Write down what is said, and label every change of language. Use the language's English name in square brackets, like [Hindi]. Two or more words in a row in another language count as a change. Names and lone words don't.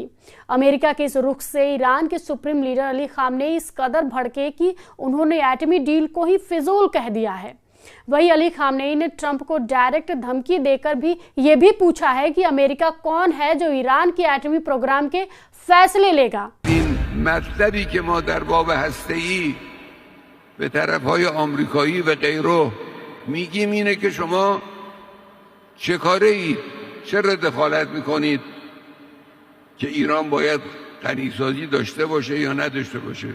[Hindi] अमेरिका के इस रुख से ईरान के सुप्रीम लीडर अली खामेनी इस कदर भड़के कि उन्होंने एटमी डील को ही फिजूल कह दिया है। वही अली खामेनी ने ट्रंप को डायरेक्ट धमकी देकर भी ये भी पूछा है कि अमेरिका कौन है जो ईरान के एटमी प्रोग्राम के फैसले लेगा। मतलबी के [Persian] ما در باب هسته‌ای به طرف‌های آمریکایی و غیره میگیم اینه که شما چه کاره اید؟ چرا دخالت میکنید که ایران باید غنیسازی داشته باشه یا نداشته باشه؟